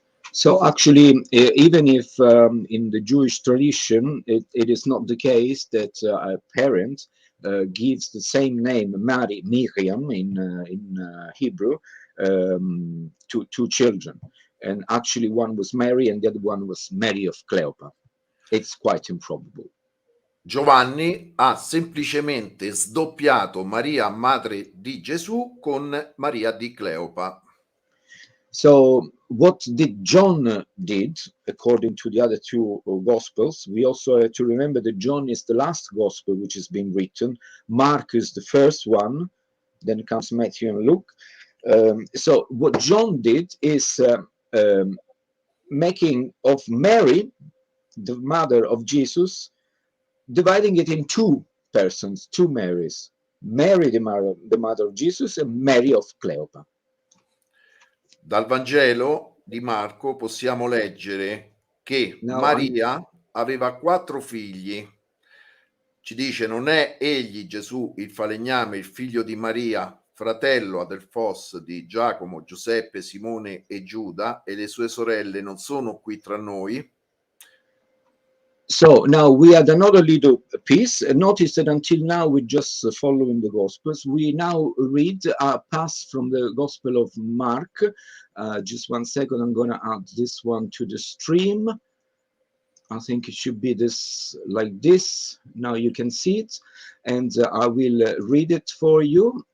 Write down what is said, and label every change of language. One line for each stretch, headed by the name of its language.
English: So actually, even if in the Jewish tradition, it is not the case that a parent gives the same name, Miriam in Hebrew, to two children. And actually one was Mary and the other one was Mary of Cleopa. It's quite improbable.
Italian: Giovanni ha semplicemente sdoppiato Maria, madre di Gesù, con Maria di Cleopa.
English: So what did John did, according to the other two Gospels? We also have to remember that John is the last Gospel which has been written. Mark is the first one. Then comes Matthew and Luke. So what John did is making of Mary, the mother of Jesus, dividing it in two persons, two Marys. Mary, the mother of Jesus, and Mary of Cleopa.
Italian: Dal Vangelo di Marco possiamo leggere che Maria aveva 4 figli. Ci dice: non è egli Gesù il falegname, il figlio di Maria, fratello Adelfos di Giacomo, Giuseppe, Simone e Giuda, e le sue sorelle non sono qui tra noi?
English: So now we had another little piece. Notice that until now we're just following the Gospels. We now read a pass from the Gospel of Mark. Just one second, I'm going to add this one to the stream. I think it should be this like this. Now you can see it, and I will read it for you.